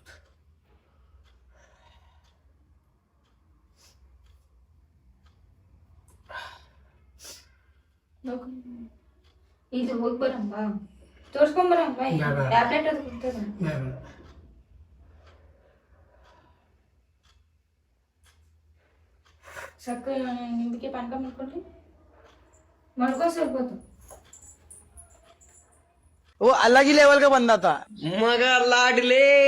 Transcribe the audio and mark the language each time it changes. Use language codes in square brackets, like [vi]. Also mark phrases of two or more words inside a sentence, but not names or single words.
[kn] ಇದು ಹೋಗಿ ಬರಂ ಬಾ ತೋರ್ಸ್ಕೊಂಬರಂ ಬಾ ಟ್ಯಾಬ್ಲೆಟ್ ಅದು ಕೊಡ್ತಾರ ಬೇಡ ಸಕ್ಕರೆ ನಿಂಬಿಕೆ ಪಾನಕ ಮಾಡ್ಕೊಳ್ರಿ ಮಾಡ್ಕೋ ಸ್ವಲ್ಪ ಹೊತ್ತು [hi] वो अलग ही लेवल का बंदा था मगर लाडले